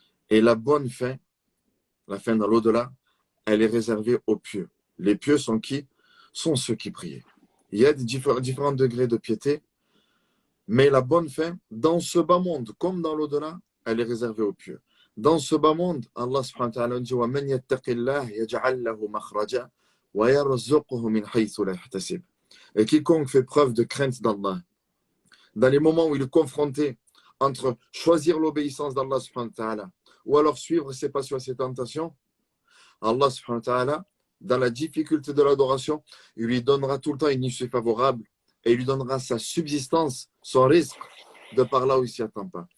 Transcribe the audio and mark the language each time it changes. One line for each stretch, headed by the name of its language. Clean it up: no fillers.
French: Et la bonne fin, la fin dans l'au-delà, elle est réservée aux pieux. Les pieux sont qui? Sont ceux qui prient. Il y a des différents degrés de piété, mais la bonne fin, dans ce bas monde, comme dans l'au-delà, elle est réservée aux pieux. Dans ce bas monde, Allah subhanahu wa ta'ala dit
Arabic: وَمَنْ يَتَّقِ اللَّهِ يَجْعَلْ لَهُ مَخْرَجًا وَيَرْزُقْهُ مِنْ حَيْثُ لَا يَحْتَسِبُ.
French: Et quiconque fait preuve de crainte d'Allah, dans les moments où il est confronté entre choisir l'obéissance d'Allah subhanahu wa ta'ala ou alors suivre ses passions et ses tentations, Allah subhanahu wa ta'ala, dans la difficulté de l'adoration, il lui donnera tout le temps une issue favorable et il lui donnera sa subsistance, son risque, de par là où il ne s'y attend pas.